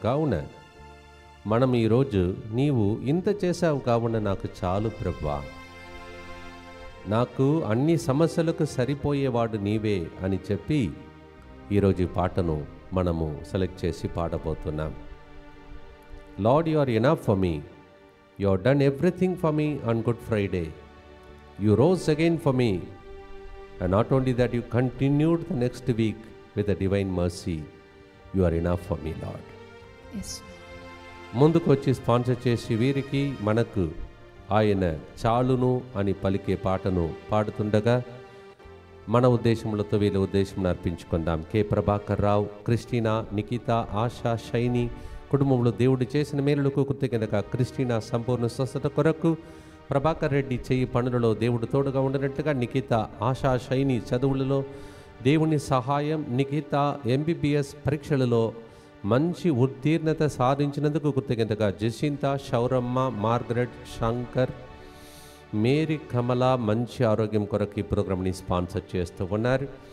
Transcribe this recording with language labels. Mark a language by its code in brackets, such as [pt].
[te] కావున మనం ఈరోజు నీవు ఇంత చేశావు కావున నాకు చాలు ప్రభువా, నాకు అన్ని సమస్యలకు సరిపోయేవాడు నీవే అని చెప్పి ఈరోజు ఈ పాటను మనము సెలెక్ట్ చేసి పాడబోతున్నాం. [en] Lord, you are enough for me. You have done everything for me on Good Friday. You rose again for me. And not only that, you continued the next week with a divine mercy. You are enough for me, Lord. Yes. [te] ముందుకు వచ్చి sponsor చేసి వీరికి మనకు ఆయన చాలును అని పలికే పాటను పాడుతుండగా మన ఉద్దేశములతో వీళ్ళ ఉద్దేశం అర్పించుకుందాం. కె ప్రభాకర్ రావు, క్రిస్టినా, నిఖిత, ఆశా, షైని కుటుంబంలో దేవుడు చేసిన మేలులకు కృతజ్ఞతగా, క్రిస్టినా సంపూర్ణ స్వస్థత కొరకు, ప్రభాకర్ రెడ్డి చెయ్యి పనులలో దేవుడు తోడుగా ఉండనట్టుగా, నిఖిత, ఆశా, షైని చదువులలో దేవుని సహాయం, నిఖిత ఎంబీబీఎస్ పరీక్షలలో మంచి ఉత్తీర్ణత సాధించినందుకు కృతజ్ఞతగా, జసింత, శౌరమ్మ, మార్గరెట్, శంకర్, మేరీ, కమల మంచి ఆరోగ్యం కొరకు ఈ ప్రోగ్రామ్ని స్పాన్సర్ చేస్తూ ఉన్నారు.